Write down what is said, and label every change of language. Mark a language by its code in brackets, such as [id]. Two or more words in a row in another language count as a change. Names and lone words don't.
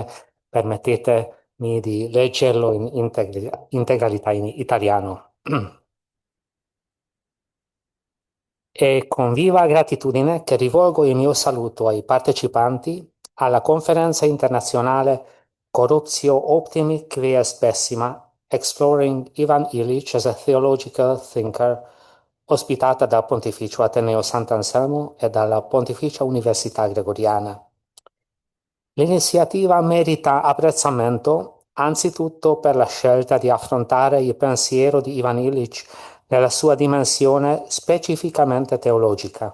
[it] Permettetemi di leggerlo in integralità in italiano. È con viva gratitudine che rivolgo il mio saluto ai partecipanti alla conferenza internazionale Corruptio, optimi, quae, pessima, exploring Ivan Illich as a Theological Thinker, ospitata dal Pontificio Ateneo Sant'Anselmo e dalla Pontificia Università Gregoriana. L'iniziativa merita apprezzamento anzitutto per la scelta di affrontare il pensiero di Ivan Illich nella sua dimensione specificamente teologica.